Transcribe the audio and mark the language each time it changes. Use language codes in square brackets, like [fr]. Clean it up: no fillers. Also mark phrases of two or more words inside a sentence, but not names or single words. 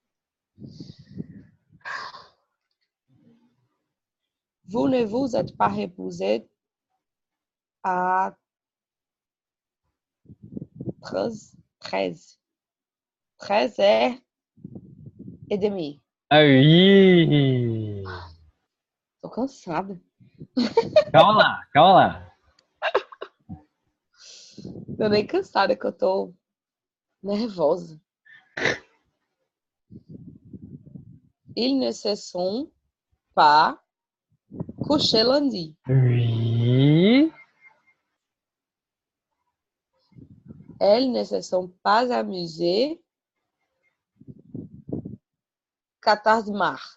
[fr] Vous ne vous êtes pas reposé à 13h30. Ah oui. [pt] Tô cansada. Calma lá, calma lá. Tô nem cansada que eu tô nervosa. [fr] Ils ne se sont pas couchés lundi. Oui. Elles ne se sont pas amusées 14 mars.